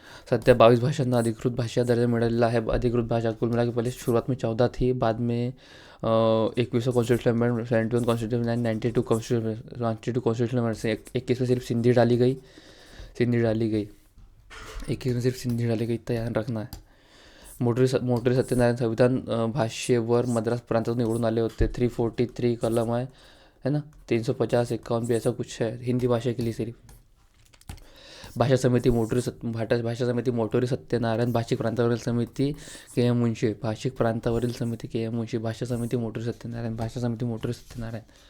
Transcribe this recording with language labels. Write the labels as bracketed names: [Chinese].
[Marathi] सध्या 22 भाषांना अधिकृत भाषा दर्जा मिळालेला आहे। [Hindi] अधिकृत भाषा कुल मिला के पहले शुरुआत में 14 थी, बाद में 21वां constitution amendment, 71 constitution and 92 constitution amendment से 21 में सिर्फ सिंधी डाली गई। 21 में सिर्फ सिंधी डाली गई, ध्यान रखना है। [Marathi] मोटरी सत्यनारायण संविधान भाष्यवर मद्रास प्रांतातून निवडून आले होते। [Hindi] 343 कलम है ना, 350, 51 भी ऐसा कुछ है हिंदी भाषा के लिए सिर्फ। [Marathi] भाषा समिती मोटोरी सत्यनारायण, भाषिक प्रांतावरील समिती के.एम. मुंशी, भाषा समिती मोटोरी सत्यनारायण।